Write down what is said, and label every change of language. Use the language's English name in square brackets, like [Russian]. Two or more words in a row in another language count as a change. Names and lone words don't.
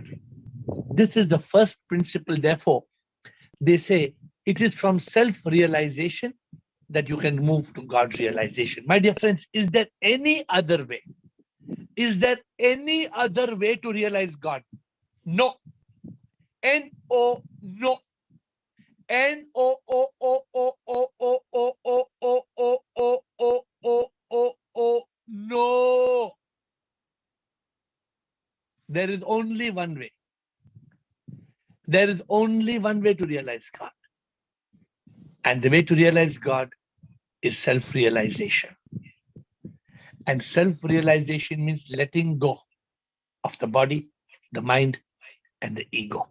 [English] This is the first principle. Therefore, they say it is from self-realization that you can move to God's realization. My dear friends, is there any other way? Is there any other way to realize God? No. N-O, no. N-O-O-O-O-O-O-O-O-O-O-O-O-O, no. There is only one way. There is only one way to realize God. And the way to realize God is self-realization. And self-realization means letting go of the body, the mind, and the ego.